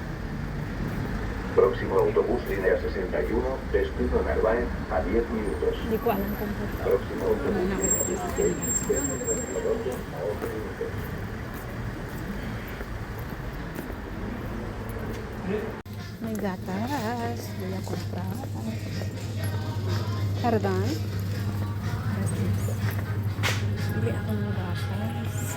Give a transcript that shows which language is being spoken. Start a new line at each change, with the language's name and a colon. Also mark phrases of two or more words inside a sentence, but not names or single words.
Spanish: Próximo autobús línea 61, destino Narváez a 10 minutos.
Filipino: Hindi ko alam kung puto.
Spanish: Próximo autobús línea 16, destino Rodolfo a 11 minutos.
Filipino: May gatas.
Spanish: Voy a comprar.
Filipino: Pardon? Bili ako ng gatas.